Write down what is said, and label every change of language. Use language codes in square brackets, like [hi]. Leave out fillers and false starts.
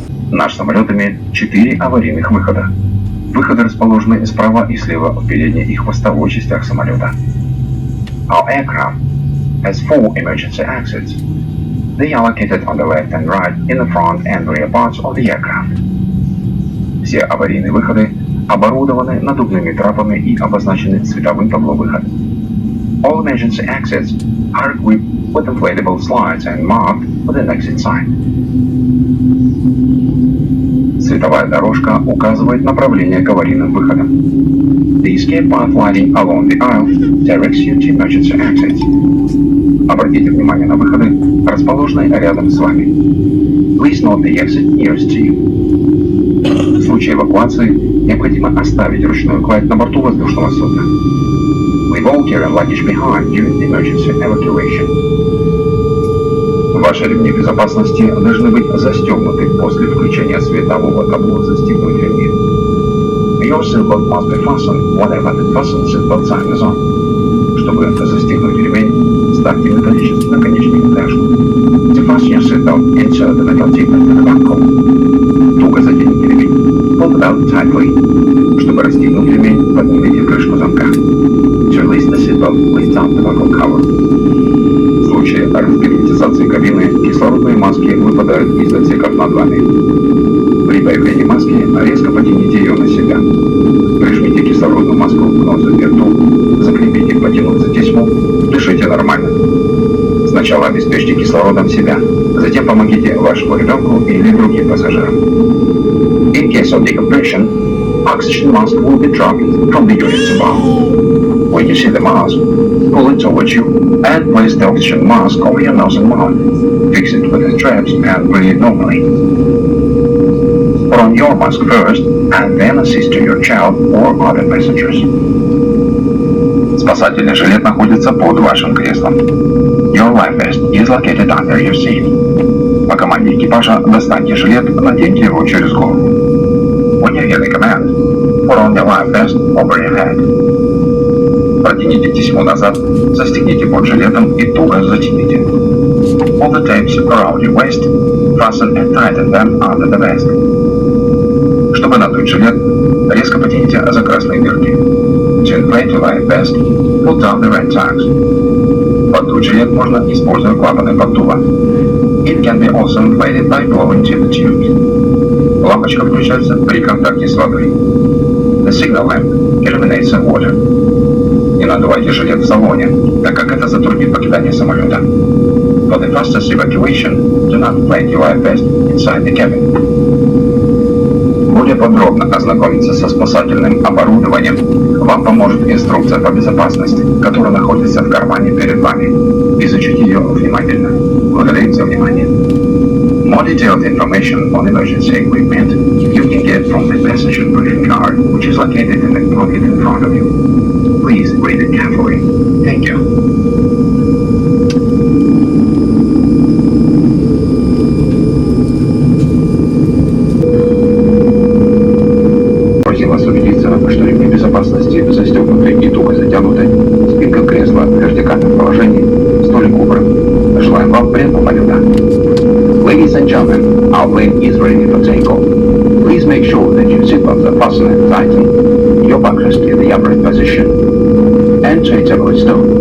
[ru] Наш самолет имеет 4 аварийных выхода. Выходы расположены справа и слева в передней и хвостовой частях самолета. [en] Our aircraft has 4 emergency exits. They are located on the left and right in the front and rear parts of the aircraft. [ru] Все аварийные выходы оборудованы надувными трапами и обозначены световым табло выход. [en] All emergency exits are equipped with inflatable slides and marked with an exit sign. [ru] Световая дорожка указывает направление к аварийным выходам. [en] The escape path lighting along the aisle directs you to emergency exits. [ru] Обратите внимание на выходы, расположенные рядом с вами. [en] Please note the exit nearest to you. [ru] В случае эвакуации необходимо оставить ручную кладь на борту воздушного судна. [en] Leave all gear and luggage behind during the emergency evacuation. [ru] Ваши ремни безопасности должны быть застегнуты после включения светового табло «Застегнуть ремни». [en] Your seatbelt must be fastened whenever the fasten seatbelt sign is on. [ru] Чтобы застегнуть ремень, ставьте металлический наконечник в пряжку. [en] To fasten your seatbelt, insert the metal tip into the buckle. [ru] Туго затяните ремень. [en] Pull it out tightly. [ru] Чтобы расстегнуть ремень, поднимите крышку замка. [en] To release the seatbelt, lift up the buckle cover. [ru] В случае разгерметизации кабины кислородные маски выпадают из отсеков над вами. При появлении маски резко потяните ее на себя. Прижмите кислородную маску к носу и рту, закрепите, потянув за тесьму, дышите нормально. Сначала обеспечьте кислородом себя, затем помогите вашему ребенку или другим пассажирам. [en] In case of decompression, oxygen mask will be dropped from the units above. When you see the mask, pull it towards you and place the oxygen mask over your nose and mouth. Fix it with the straps and breathe normally. Put on your mask first and then assist to your child or other passengers. [ru] Спасательный жилет находится под вашим креслом. [en] Your life vest is located under your seat. [ru] По команде экипажа достаньте жилет, наденьте его через голову. [en] When you hear the command, put on the life vest over your head. [ru] Протяните тесьму назад, застегните под жилетом и туго затяните. [en] Pull the tapes around your waist, fasten and tighten them under the vest. [ru] Чтобы надуть жилет, резко потяните за красные дырки. [en] To inflate your life vest, pull down the red tags. [ru] Поддуть жилет можно, используя клапаны поддува. [en] It can be also inflated by blowing to the tubes. [ru] Лампочка включается при контакте с водой. [en] The signal lamp illuminates the water. [ru] Не надувайте жилет в салоне, так как это затруднит покидание самолета. [en] For the fastest evacuation, do not inflate your life vest inside the cabin. [ru] Более подробно ознакомиться со спасательным оборудованием вам поможет инструкция по безопасности, которая находится в кармане перед вами. Изучите ее внимательно. Благодарим за внимание. [en] More detailed information on emergency equipment you can get from the passenger briefing card, which is located in the pocket in front of you. Please read it carefully. Thank you. [ru] Просим вас убедиться, что ремни безопасности застегнуты и туго затянуты, спинка кресла в вертикальном положении, столик убран. Желаем вам приятного полета. [en] Ladies and gentlemen, our plane is ready for takeoff. Please make sure that your seatbelts are fastened and tightened, your buckles in the upright position, and to a good stop.